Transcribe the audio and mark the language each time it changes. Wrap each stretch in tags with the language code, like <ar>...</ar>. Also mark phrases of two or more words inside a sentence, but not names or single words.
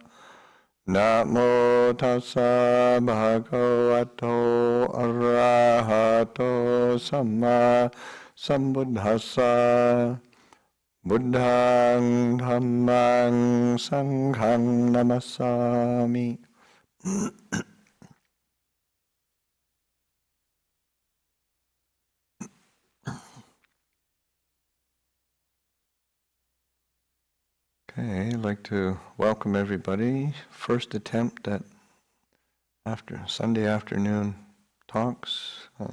<pi>Namo tassa bhagavato arahato samma sambuddhassa. Buddhang dhammang sanghang namasami.</pi> <en>Okay, I'd like to welcome everybody. First attempt at Sunday afternoon talks.</en>